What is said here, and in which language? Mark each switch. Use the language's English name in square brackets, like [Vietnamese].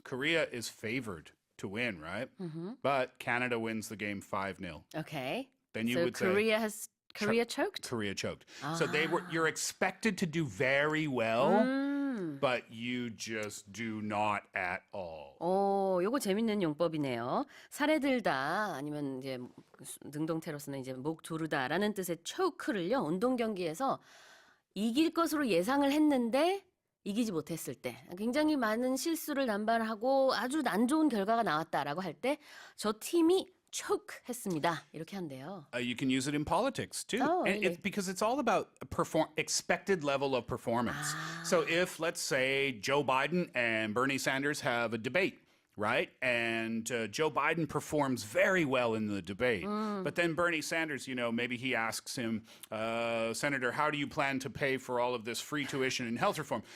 [English] Korea is favored to win, right? But Canada wins the game 5-0. Okay. Then you so would say Korea choked? Korea choked. So you're expected to do very well, but you just do not at all. [Korean] 오, 요거 재밌는 용법이네요. 살에 들다 아니면 이제 능동태로서는 이제 목 조르다라는 뜻의 choke를요. 운동 경기에서 이길 것으로 예상을 했는데 이기지 못했을 때 굉장히 많은 실수를 남발하고 아주 안 좋은 결과가 나왔다라고 할 때 저 팀이 choke 했습니다. 이렇게 한대요. [English] You can use it in politics too. Oh, And really? because it's all about expected level of performance. So if, let's say, Joe Biden and Bernie Sanders have a debate, right? And Joe Biden performs very well in the debate. But then Bernie Sanders, maybe he asks him, Senator, how do you plan to pay for all of this free tuition and health reform?